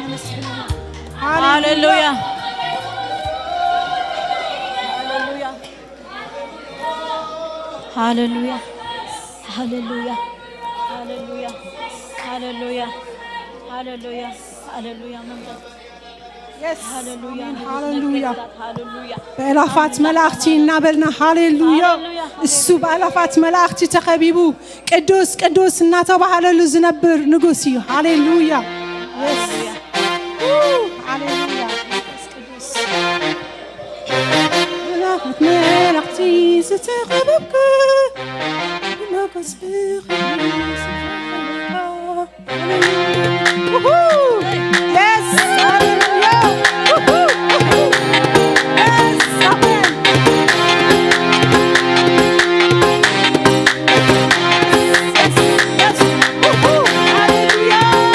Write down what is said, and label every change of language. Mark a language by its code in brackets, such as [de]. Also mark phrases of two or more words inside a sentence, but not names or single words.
[en] Hallelujah hallelujah. Hallelujah. Hallelujah. Hallelujah. Hallelujah. Hallelujah. Yes. Hallelujah. Hallelujah. Hallelujah. [ti] በእላፋት መላእክቲ እናበልና ሃሌሉያ እሱ በእላፋት መላእክቲ ተኸቢቡ ቅዱስ ቅዱስ እናተባሃለሉ ዝነብር ንጉስ እዩ ሃሌሉያ ሃሌሉያ ቅዱስ በእላፋት መላእክቲ ዝተኸበብክ ንጉስ [en] Yes, hallelujah. Yes, amen. Yes, yes. Hallelujah.